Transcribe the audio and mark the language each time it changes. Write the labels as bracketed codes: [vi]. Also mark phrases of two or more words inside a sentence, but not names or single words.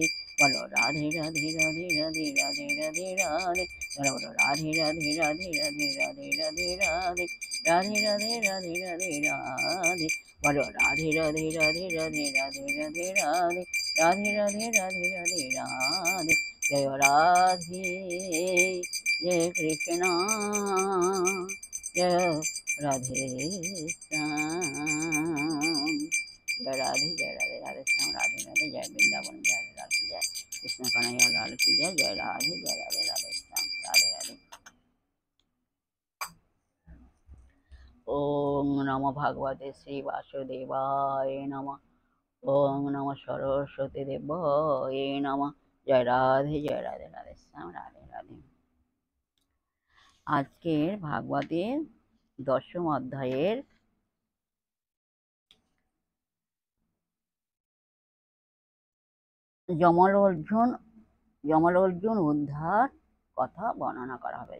[bn] বলো রাধে রাধে রাধে রাধে রাধে রাধে রাধে। তারা বলো রাধে রাধে রাধে রাধে রাধে রাধে রাধে, রাধে রাধে রাধে রাধে রাধে। বলো রাধে রাধে রাধে রাধে রাধে রাধে রাধে, রাধে রাধে রাধে রাধে রাধে। [hi] জয় রাধে जय कृष्ण जय राधे श्याम। जय राधे राधे श्याम राधे राधे। जय वृंदावन जय राधे, जय कृष्ण कन्हैया लाल की जय। जय राधे राधे श्याम राधे राधे। [sa] ओम नमो भगवते श्री वासुदेवाय नमः। ओम नमो सरस्वती देवाय नमः। [hi] जय राधे राधे श्याम राधे राधे। [bn] আজকের ভাগবতের দশম অধ্যায়ের যমল অর্জুন উদ্ধার কথা বর্ণনা করা হবে।